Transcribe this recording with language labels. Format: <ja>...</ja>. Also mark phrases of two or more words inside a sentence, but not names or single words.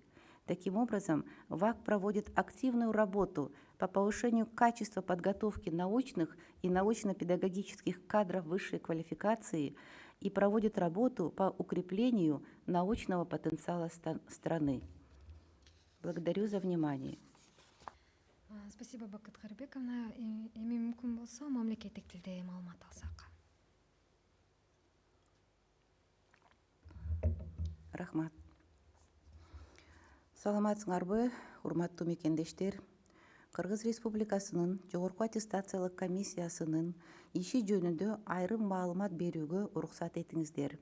<ru>Таким образом, ВАК проводит активную работу по повышению качества подготовки научных и научно-педагогических кадров высшей квалификации и проводит работу по укреплению научного потенциала страны. Благодарю за внимание. Спасибо, Бакыт Карбековна.</ru> <ky>Эми мүмкүн болсо мамлекеттик тилде маалымат алсак. Рахмат. Саламатсыңарбы, урматтуу мекендештер. Кыргыз Республикасынын Жогорку аттестациялык комиссиясынын иши жөнүндө айрым маалымат берүүгө уруксат этиңиздер.</ky>